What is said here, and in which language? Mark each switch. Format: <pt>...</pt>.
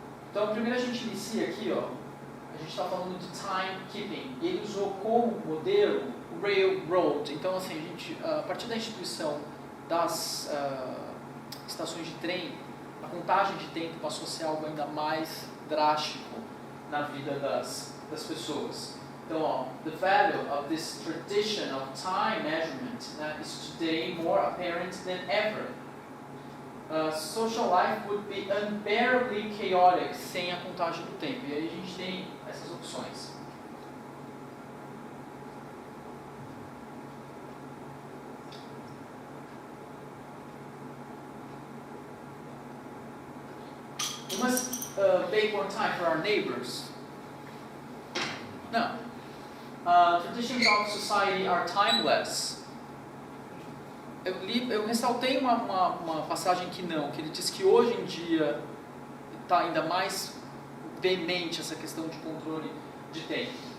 <pt>Então, primeiro a gente inicia aqui, ó, a gente está falando de timekeeping, e ele usou como modelo o railroad. Então, assim, a gente, a partir da instituição das estações de trem, a contagem de tempo passou a ser algo ainda mais drástico na vida das pessoas. Então, ó,</pt> <en>the value of this tradition of time measurement is today more apparent than ever. Social life would be unbearably chaotic</en> <pt>sem a contagem do tempo. E aí a gente tem essas opções.</pt> <en>We must make more time for our neighbors. Não. Traditions of society are timeless.</en> <pt>Eu ressaltei uma passagem que ele diz que hoje em dia está ainda mais veemente essa questão de controle de tempo.</pt>